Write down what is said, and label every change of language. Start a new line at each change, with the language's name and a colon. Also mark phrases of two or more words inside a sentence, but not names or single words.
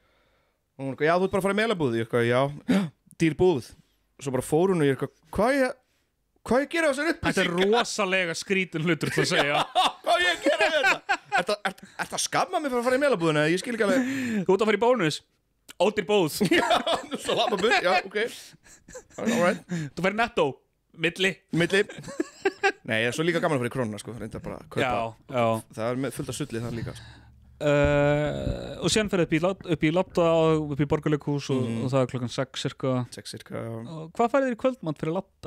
Icelandic: Og hún já, þú ert bara að fara í Melabúð, ég já, dýr búð. Svo bara fór hún og ég hvað ég gera þessar upplýsingar? Þetta er rosalega skrítin hlutur til að segja. Hvað ég gera þetta? Ertu að skamma mig fyrir að fara í Melabúðina? Ég skil ekki alveg. Þú ert að fara í bónus. Ódýr búð. Já, svo lappa búð, já,
English: ok. All right.
Icelandic: Þú fær Netto. Milli. Nei, ég er svo líka gaman að fara í Krónuna, sko. Reyndar bara að kaupa. Já. Það er fullt af sulli það líka. Og síðan fyrir upp í Latta og upp í Borgarleikhús og það er klokkan 6 cirka. 6 cirka, já. Og hvað færið þér í kvöldmat fyrir Latta?